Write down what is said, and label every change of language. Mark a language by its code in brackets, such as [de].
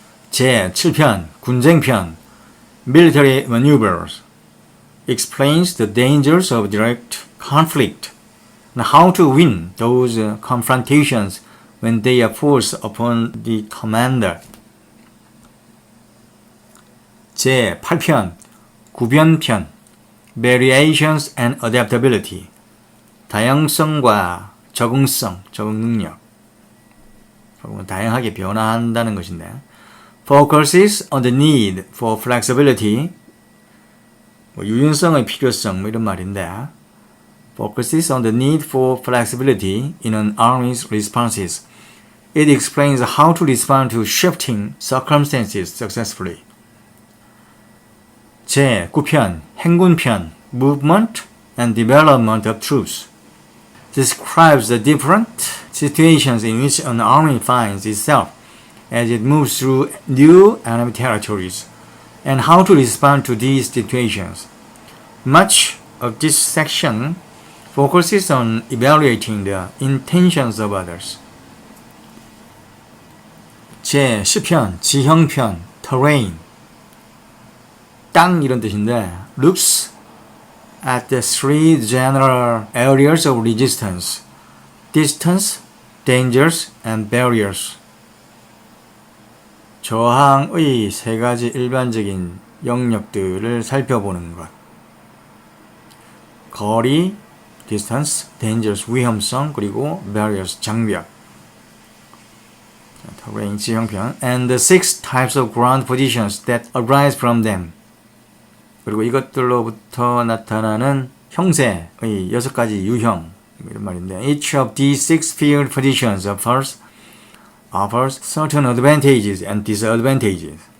[ko] 제7편 군쟁편 [en] Military Maneuvers explains the dangers of direct conflict and how to win those confrontations when they are forced upon the commander. [ko] 제8편 구변편 [en] Variations and Adaptability [ko] 다양성과 적응성, 적응 능력. 다양하게 변화한다는 것인데 [en] focuses on the need for flexibility [ko] 유연성의 필요성 이런 말인데 [en] focuses on the need for flexibility in an army's responses. It explains how to respond to shifting circumstances successfully. [ko] 제9편 행군편 [en] Movement and Development of Troops describes the different situations in which an army finds itself as it moves through new enemy territories and how to respond to these situations. Much of this section focuses on evaluating the intentions of others. [ko] 제10편 지형편 Terrain 땅 이런 뜻인데 [en] looks at the three general areas of resistance: distance, dangers, and barriers. [ko] 저항의 세 가지 일반적인 영역들을 살펴보는 것. 거리, [en] distance, dangers, [ko] 위험성, 그리고 barriers, 장벽. range 형편. [en] And the six types of ground positions that arise from them. [ko] 그리고 이것들로부터 나타나는 형세의 6가지 유형 이런 말인데 [en] each of these six field positions offers certain advantages and disadvantages.